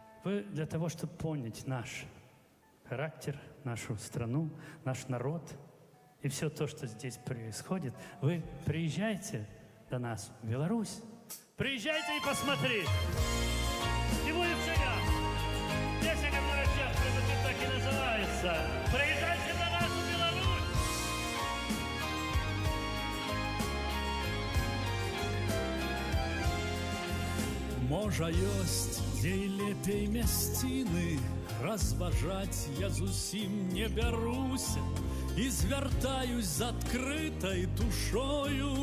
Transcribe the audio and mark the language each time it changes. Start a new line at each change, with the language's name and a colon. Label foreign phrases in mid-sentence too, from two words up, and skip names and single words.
Russian: Вы для того, чтобы понять наш характер, нашу страну, наш народ и все то, что здесь происходит, вы приезжайте до нас в Беларусь. Приезжайте и посмотрите. И будет всегда. Песня, которая сейчас так и называется. Приезжайте до нас в Беларусь.
Belarusian: Можа ёсць дзе і лепей мясціны, разважаць я зусім не бяруся і звяртаюсь з адкрытай душою.